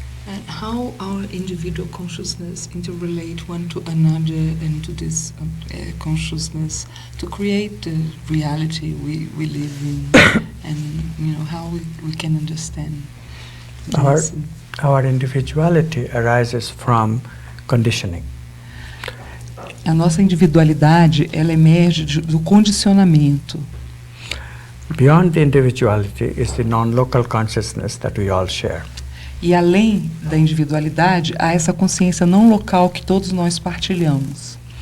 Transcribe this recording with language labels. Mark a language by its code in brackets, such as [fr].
[en] and how our individual consciousness interrelate one to another and to this consciousness to create the reality we live in, and how we can understand this. Our individuality arises from conditioning. [pt] A nossa individualidade, ela emerge do condicionamento. [en] Beyond the individuality is the non-local consciousness that we all share. [pt] E além da individualidade, há essa consciência não local que todos nós partilhamos.